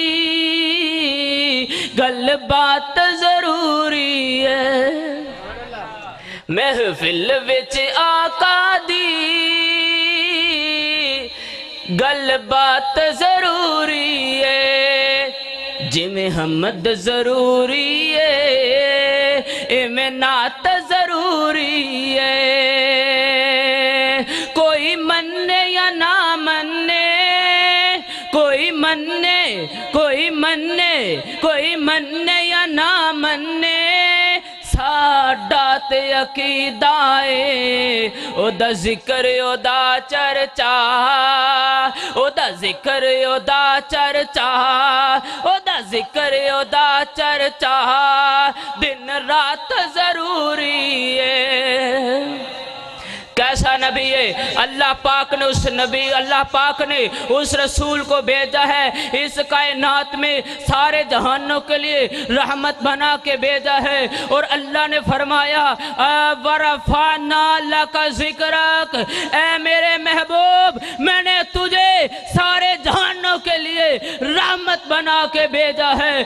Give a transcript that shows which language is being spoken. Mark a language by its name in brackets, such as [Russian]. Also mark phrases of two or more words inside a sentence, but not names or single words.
[Punjabi] گل بات ضروری ہے، محفل وچ آقا دی گل بات ضروری ہے، جویں حمد ضروری ہے ایویں نعت ضروری ہے، کوئی مننے یا نہ مننے، کوئی مننے کوئی مننے کوئی مننے یا نہ مننے، ساڈا تے عقیدہ اے او دا ذکر او دا چرچا، او دا ذکر او دا چرچا، او دا ذکر او دا چرچا، دن رات ضروری ہے۔ [Urdu] کیسا نبی ہے، اللہ پاک نے اس نبی، اللہ پاک نے اس رسول کو بھیجا ہے، اس کائنات میں سارے جہانوں کے لیے رحمت بنا کے بھیجا ہے، اور اللہ نے فرمایا [Arabic] وَرَفَعْنَا لَكَ ذِكْرَكَ، [Urdu] اے میرے محبوب میں نے تجھے سارے جہانوں کے لیے رحمت بنا کے بھیجا ہے۔